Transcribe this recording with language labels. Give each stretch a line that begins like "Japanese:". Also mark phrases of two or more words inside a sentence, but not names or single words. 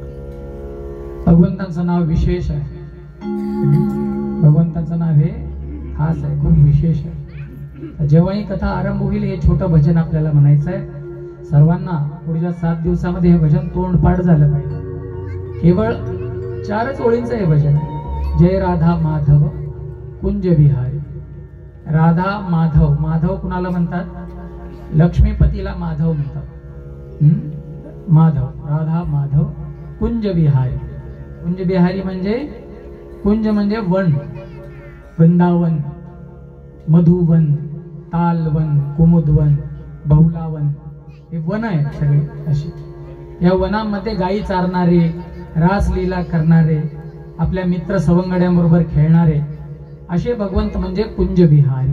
Marathi: भगवंतांचं नाव विशेष आहे. भगवंतांचं नाव हे खास आहे, खूप विशेष आहे. जेव्हा ही कथा आरंभ होईल हे छोटं भजन आपल्याला म्हणायचं आहे. सर्वांना पुढच्या 7 दिवसामध्ये हे भजन तोंडपाठ झालं पाहिजे. केवळ 4च ओळींचं हे भजन आहे. जय राधा माधव कुंज विहारी. राधा माधव, माधव कुणाला म्हणतात? लक्ष्मीपतीला माधव म्हणतात. माधव, राधा माधव कुंज विहारी. कुंज विहारी म्हणजे कुंज म्हणजे वन, वृंदावन, मधुवन, तालवन, कुमुदवन, बहुलावन, हे वन आहे सगळे अशी. या वनामध्ये गायी चारणारे, रासलीला करणारे, आपल्या मित्र सवंगड्यांबरोबर खेळणारे असे भगवंत म्हणजे कुंज विहारी.